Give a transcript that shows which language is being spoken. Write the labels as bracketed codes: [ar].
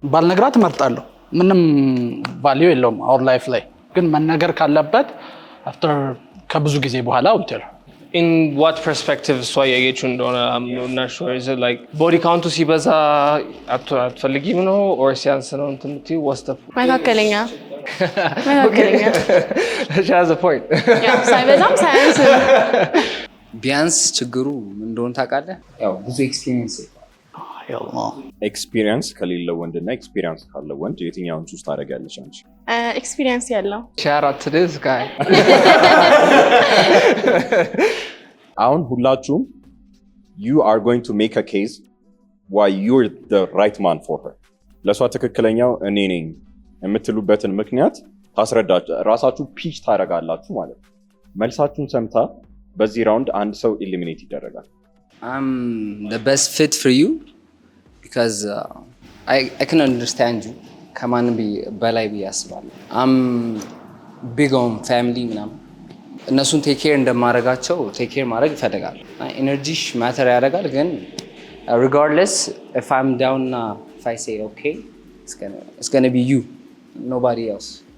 [am] ባልነግራት እመርጣለሁ። ምንም ቫልዩ የለውም አወር ላይፍ ላይ። ግን መነገር ካለበት አፍተር ከብዙ ጊዜ በኋላ ውትር። [en] In what perspective [am] እሷ ያየችው እንደሆነ [en] I'm not sure. Is it like body count [am] ሲበዛ አትፈልጊም ነው or ሲያንስ ነው እንትን የምትይው? [en] What's the [am] መካከለኛ? [en] She has a point. [am] ሳይበዛም ሳያንስም። ቢያንስ ችግሩ ምን እንደሆነ ታውቃለህ? ያው ብዙ ኤክስፒሪየንስ ኤክስፒሪየንስ ከሌለው ወንድና ኤክስፒሪየንስ ካለው ወንድ የትኛውን ቹዝ ታደርጊያለሽ አንቺ? ኤክስፒሪየንስ ያለው። [en] Shout out to this guy. [am] አሁን ሁላችሁም [en] you are going to make a case why you're the right man for her። [am] ለሷ ትክክለኛው እኔ ነኝ የምትሉበትን ምክንያት ታስረዳችሁ፣ ራሳችሁ ፒች ታደርጋላችሁ ማለት ነው። መልሳችሁን ሰምታ በዚህ ራውንድ አንድ ሰው ኤሊሚኔት ይደረጋል። [en] I'm the best fit for you because I can understand you [am] ከማንም በላይ ብዬ አስባለሁ። [en] I'm big on family [am] ምናምን እነሱን ቴክ ኬር እንደማደርጋቸው ቴክ ኬር ማድረግ ይፈልጋል። ኤነርጂሽ ማተር ያደርጋል። [en] ግን regardless if I'm down if I say okay it's gonna be you, nobody else.